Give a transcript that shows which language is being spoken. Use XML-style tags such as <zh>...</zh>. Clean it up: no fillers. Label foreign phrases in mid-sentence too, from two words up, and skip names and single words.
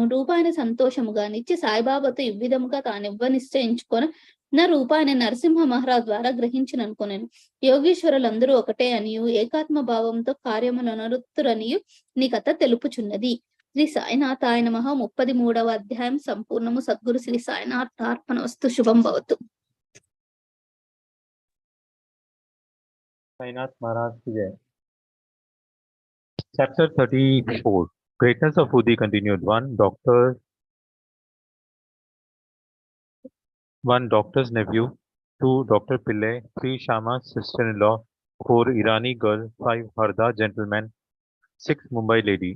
<te>రూపాయిని సంతోషముగా నిచ్చి సాయిబాబాతో ఇవ్విధముగా తానివ్వ నిశ్చయించుకొని నా రూపాయిని నరసింహ మహారాజు ద్వారా గ్రహించిననుకొనెను. యోగీశ్వరులందరూ ఒకటే అనియు ఏకాత్మ భావంతో కార్యములు నరుత్తురనియు నీ కథ తెలుపుచున్నది.</te> <sa>శ్రీ సాయినాథాయ నమః</sa> <te>33వ అధ్యాయం సంపూర్ణము. సద్గురు శ్రీ సాయినాథ్ అర్పణమస్తు.</te> <sa>శుభం భవతు.</sa> <hi>साईनाथ महाराज की जय.</hi> <en>Chapter 34. Greatness of Udi continued. One doctor's nephew, 2 Dr. Pillai, 3 Shama's sister-in-law, 4 Irani girl, 5 Harda gentlemen, 6 Mumbai lady.</en>